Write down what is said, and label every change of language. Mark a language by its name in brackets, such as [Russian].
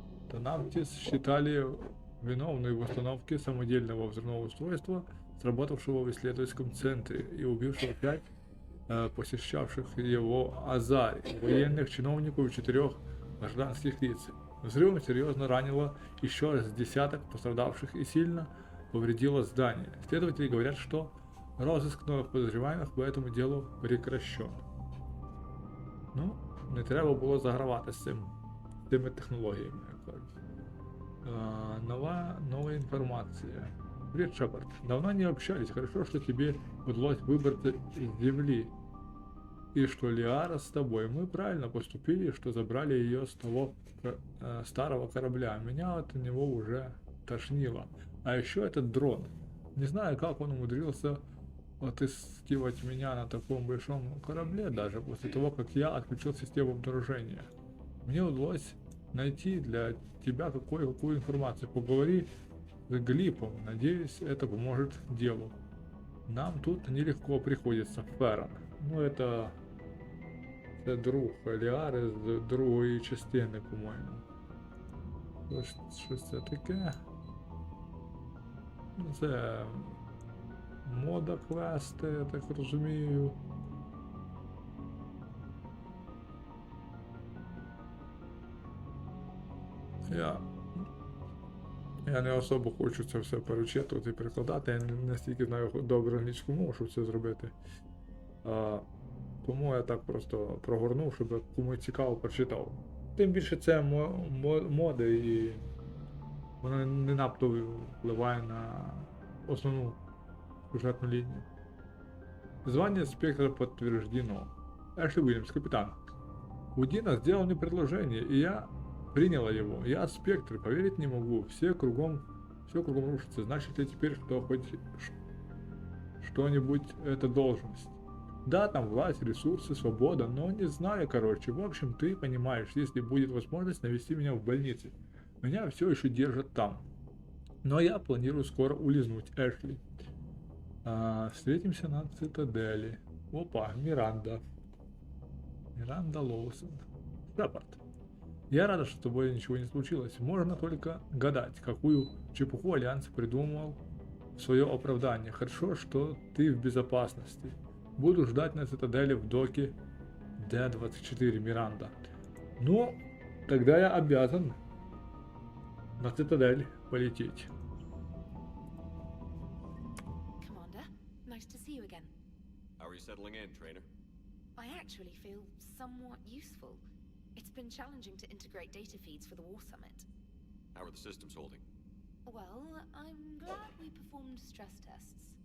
[Russian] Тунаптис считали виновной в установке самодельного взрывного устройства, сработавшего в исследовательском центре и убившего 5 посещавших его Азари, военных чиновников и 4 гражданских лиц. Взрывом серьезно ранило еще с десяток пострадавших и сильно повредило здание. Следователи говорят, что розыск новых подозреваемых по этому делу прекращен. [Ukrainian] Ну, не треба було загравати з цими технологіями, як кажуть. [Russian] Новая информация. Привет, Шепард. Давно не общались. Хорошо, что тебе удалось выбраться из земли. И что Лиара с тобой. Мы правильно поступили, что забрали ее с того старого корабля. Меня от него уже тошнило. А еще этот дрон. Не знаю, как он умудрился отыскивать меня на таком большом корабле, даже после того, как я отключил систему обнаружения. Мне удалось найти для тебя какую информацию. Поговори с Глипом. Надеюсь, это поможет делу. Нам тут нелегко приходится, Феррон. [Ukrainian] Ну, это друг Ліари з другої частини, по-моєму. Щось це таке. Це мода квести, я так розумію. Я не особо хочу це все перечитувати і перекладати, я не настільки знаю добре англійську мову, щоб це зробити. Тому я так просто прогорнув, щоб комусь цікаво прочитав. Тим більше це моди і воно не надто впливає на основну сюжетну лінію. [Russian] Звание спектра подтверждено. Эшли Уильямс, капитан. Удина сделал мне предложение, и я приняла его. Я спектр, поверить не могу. Все кругом рушится. Значит ли теперь, что хоть что-нибудь это должность? Да, там власть, ресурсы, свобода, но не знаю, короче. В общем, ты понимаешь, если будет возможность навести меня в больнице. Меня все еще держат там. Но я планирую скоро улизнуть, Эшли. Встретимся на цитадели. Опа, Миранда Лоусон. Рапорт. Я рада, что с тобой ничего не случилось. Можно только гадать, какую чепуху Альянс придумал в свое оправдание. Хорошо, что ты в безопасности. Буду ждать на цитадели в доке Д-24 Миранда. Ну, тогда я обязан на цитадель полететь. [English] Commander, nice to see you again. How are you settling in, trainer? I actually feel somewhat useful. It's been challenging to integrate data feeds for the War Summit. How are the systems holding? Well, I'm glad we performed stress tests.